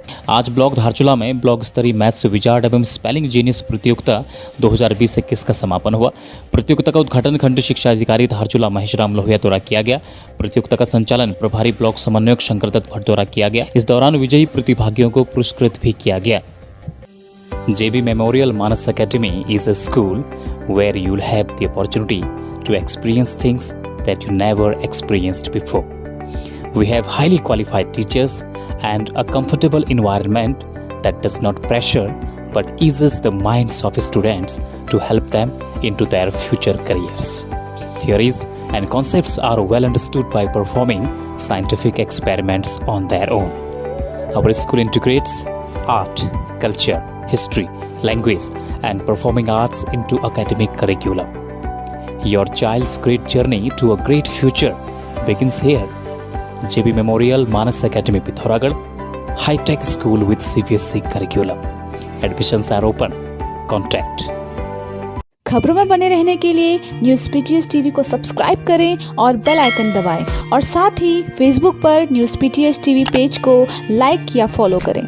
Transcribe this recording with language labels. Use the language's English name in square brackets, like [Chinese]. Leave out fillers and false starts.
[Hindi] आज ब्लॉक धारचूला में ब्लॉक स्तरीय मैथ्स विजार्ड एवं स्पेलिंग जीनियस प्रतियोगिता 2020-21 का समापन हुआ। प्रतियोगिता का उद्घाटन खंड शिक्षा अधिकारी धारचूला महेश राम लोहिया द्वारा किया गया। प्रतियोगिता का संचालन प्रभारी ब्लॉक समन्वयक शंकर दत्त भट्ट द्वारा किया गया। इस दौरान विजयी प्रतिभागियों को पुरस्कृत भी किया गया। [English] JB Memorial Manas Academy is a school where you'll have the opportunity to experience things that you never experienced before. We have highly qualified teachers and a comfortable environment that does not pressure but eases the minds of students to help them into their future careers. Theories and concepts are well understood by performing scientific experiments on their own. Our school integrates art, culture, history, language and performing arts into academic curriculum. Your child's great journey to a great future begins here. JB Memorial Manas Academy Pithoragarh, high-tech school with CBSE curriculum. Admissions are open. Contact. [Hindi] खबरों में बने रहने के लिए news PTS TV को subscribe करें और bell icon दबाएं और साथ ही फेसबुक पर न्यूज़ PTS टीवी पेज को लाइक या फॉलो करें।